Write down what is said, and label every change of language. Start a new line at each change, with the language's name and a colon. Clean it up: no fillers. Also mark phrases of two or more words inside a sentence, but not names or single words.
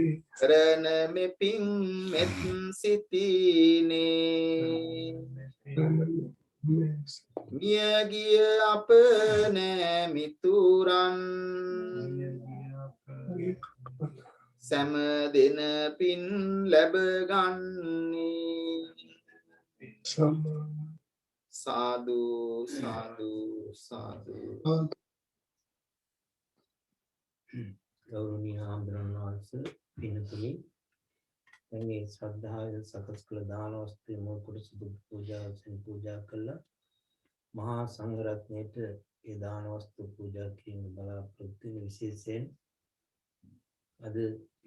Sinhala: කරන මෙපින් මෙත් සිටිනේ මියගිය අප නෑමිතුරන් සැම දෙන පින් ලැබගන්නේ Sama සාදු සාදු සාදු ගෞරවනීය ආමරණ වහන්සේ පින්තුනි මේ ශ්‍රද්ධාවෙන් සකස් කළ දාන වස්තුවේ මුල් කොටස පූජා කළා මහා සංඝ රත්නයේට ඒ දාන වස්තු පූජා කිරීම බලාපොරොත්තු වෙන විශේෂයෙන් අද ඒ